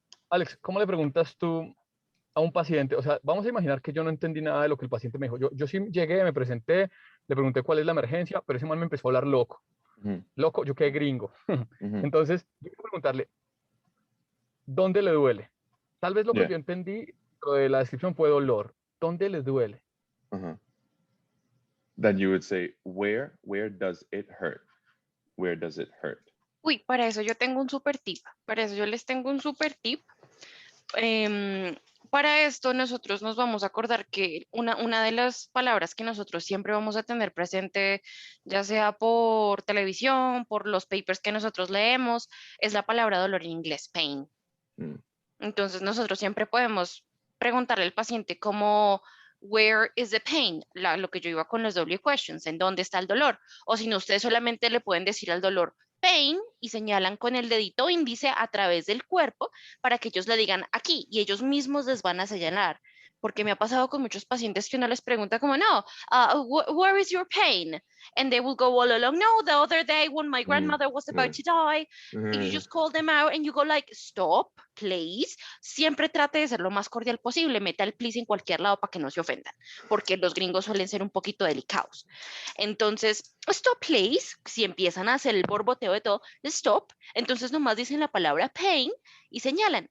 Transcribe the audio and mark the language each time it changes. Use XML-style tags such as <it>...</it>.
<es>Alex, ¿cómo le preguntas tú a un paciente? O sea, vamos a imaginar que yo no entendí nada de lo que el paciente me dijo. Yo sí llegué, me presenté, le pregunté cuál es la emergencia, pero ese man me empezó a hablar loco. Loco, yo quedé gringo. Entonces, yo quiero preguntarle, ¿dónde le duele? Tal vez lo que yo entendí de la descripción fue dolor. ¿Dónde le duele?</es> <en>Then you would say, where does it hurt? Where does it hurt?</en> <es>Uy, para eso yo tengo un super tip. Para eso yo les tengo un super tip. Para esto nosotros nos vamos a acordar que una de las palabras que nosotros siempre vamos a tener presente, ya sea por televisión, por los papers que nosotros leemos, es la palabra dolor en inglés, pain. Entonces nosotros siempre podemos preguntarle al paciente como,</es> <en>where is the pain?</en> <es>Lo que yo iba con los W questions, ¿en dónde está el dolor? O si no, ustedes solamente le pueden decir al dolor pain y señalan con el dedito índice a través del cuerpo para que ellos le digan aquí y ellos mismos les van a señalar. Porque me ha pasado con muchos pacientes que uno les pregunta como, no,</es> <en>where is your pain? And they will go all along, no, the other day when my grandmother was about to die, you just call them out and you go like, stop,</en> <es>please, siempre trate de ser lo más cordial posible. Meta el please en cualquier lado para que no se ofendan, porque los gringos suelen ser un poquito delicados. Entonces, stop please, si empiezan a hacer el borboteo de todo, stop, entonces nomás dicen la palabra pain y señalan.</es>